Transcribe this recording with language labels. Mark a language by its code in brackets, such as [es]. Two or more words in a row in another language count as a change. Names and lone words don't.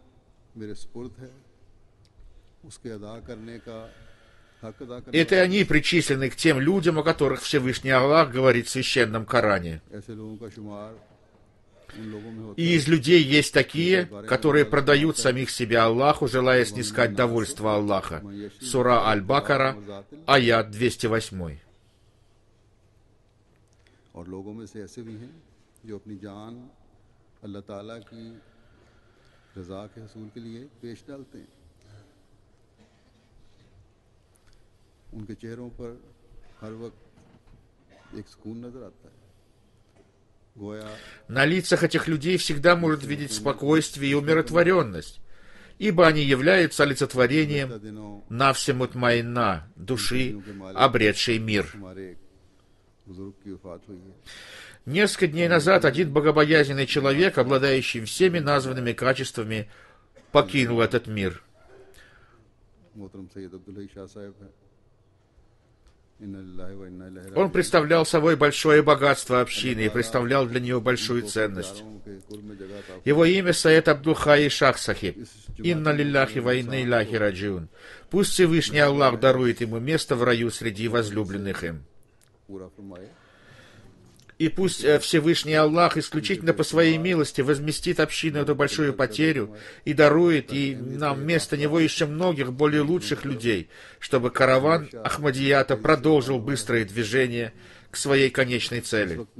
[ru] Это они причислены к тем людям, о которых Всевышний Аллах говорит в Священном Коране. И из людей есть такие, которые продают самих себя Аллаху, желая снискать довольство Аллаха. Сура Аль-Бакара, аят 208. [ur] اور لوگوں میں سے ایسے بھی ہیں جو اپنی جان اللہ تعالیٰ کی رضا کے حصول کے لیے پیش ڈالتے ہیں. ان کے چہروں پر ہر وقت ایک سکون نظر آتا ہے. [ru] На лицах этих людей всегда может видеть спокойствие и умиротворенность, ибо они являются олицетворением [ar] نفس مطمئنة, [ru] души, обретшей мир. Несколько дней назад один богобоязненный человек, обладающий всеми названными качествами, покинул этот мир. Он представлял собой большое богатство общины и представлял для нее большую ценность. Его имя Саед Абдул-Хай Шах Сахиб. [ar] إنا لله وإنا إليه راجعون. [ru] Пусть Всевышний Аллах дарует ему место в раю среди возлюбленных им. И пусть Всевышний Аллах исключительно по своей милости возместит общину эту большую потерю и дарует и нам вместо него еще многих более лучших людей, чтобы караван Ахмадията продолжил быстрое движение к своей конечной цели.